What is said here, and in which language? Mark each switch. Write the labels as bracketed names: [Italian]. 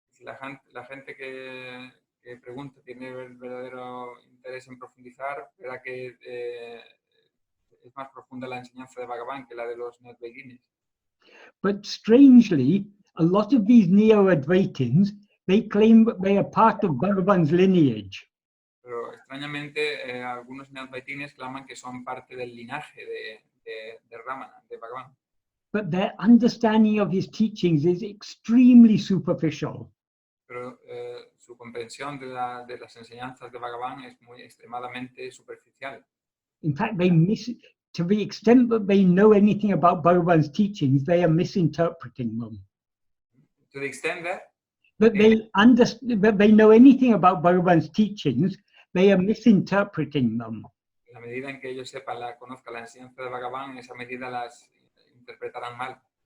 [Spanish] La gente que pregunta tiene el verdadero interés en profundizar, verá que es más profunda la enseñanza de Bhagavan que la de los Neo-Advaitines. [English] But strangely, a lot of these Neo-Advaitins, they claim that they are part of Bhagavan's lineage. [Spanish] Pero extrañamente, algunos Neo-Advaitines claman que son parte del linaje de Ramana, de Bhagavan. [English] But their understanding of his teachings is extremely superficial. [Spanish] Pero su comprensión de las enseñanzas de Bhagavan es muy extremadamente superficial. [English] In fact, to the extent that they know anything about Bhagavan's teachings, they are misinterpreting them. To the extent that they know anything about Bhagavan's teachings, they are misinterpreting them. [Spanish] En la medida en que ellos conozcan la enseñanza de Bhagavan, en esa medida las interpretarán mal.